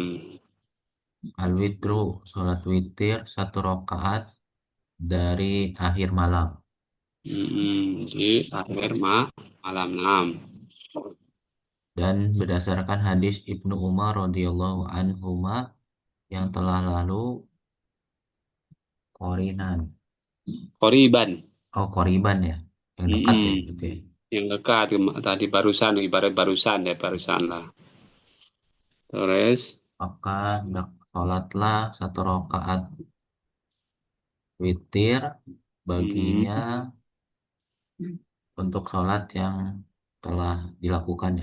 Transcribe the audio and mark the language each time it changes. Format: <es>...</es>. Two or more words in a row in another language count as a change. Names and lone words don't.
<id>Al-witru, sholat witir satu rakaat dari akhir malam. Di akhir malam, naam. Dan berdasarkan hadis Ibnu Umar</id> <ar>رضي الله عنهما</ar> <id>yang telah lalu Korinan. Koriban. Oh, Koriban ya. Yang dekat ya Mm-mm. gitu ya. Yang dekat tadi barusan, ibarat barusan ya, barusan lah. Terus, Maka sholatlah satu rakaat witir baginya mm, untuk sholat yang telah dilakukannya.</id>